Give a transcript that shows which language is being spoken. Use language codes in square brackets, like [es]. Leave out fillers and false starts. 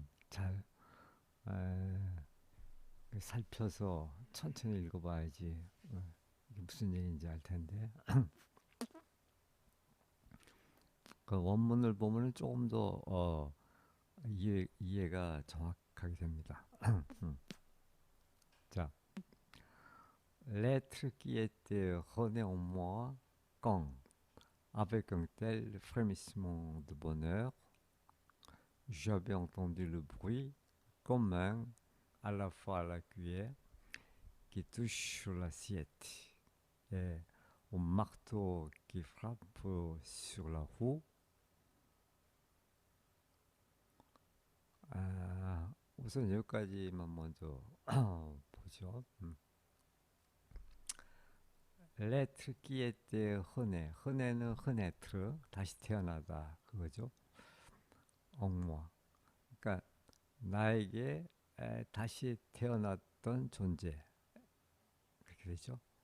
[ko] 잘 살펴서 천천히 읽어봐야지 이게 무슨 얘기인지 알 텐데. 그 원문을 보면은 조금 더 이해가 정확하게 됩니다. [fr] 자, l'être qui était rené en moi quand, avec un tel frémissement de bonheur, j'avais entendu le bruit commun à la fois à la cuillère qui touche sur l'assiette et au marteau qui frappe sur la roue. [ko] 우선 여기까지만 먼저 보죠. [fr] L'être qui était [ko] 흔해, 흔해는 흔해트, 다시 태어나다 그거죠. 엉모, 그러니까 나에게 다시 태어났던 존재 그렇게 되죠.